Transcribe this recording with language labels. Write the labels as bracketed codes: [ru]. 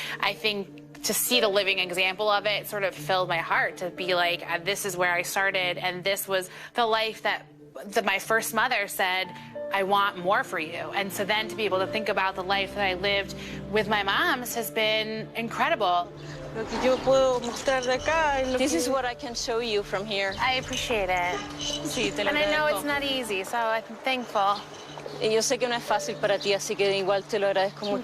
[en] I think to see the living example of it sort of filled my heart to be like, this is where I started, and this was the life that my first mother said, I want more for you. And so then to be able to think about the life that I lived with my moms has been incredible. [es] Lo que yo puedo mostrar de acá es lo [en] This is what I can show you from here. I appreciate it. [es] Sí, te lo [en] And I know [es] agradezco. [en] it's not easy, so I'm thankful. [es] Y yo sé que no es fácil para ti, así que igual te lo agradezco mucho.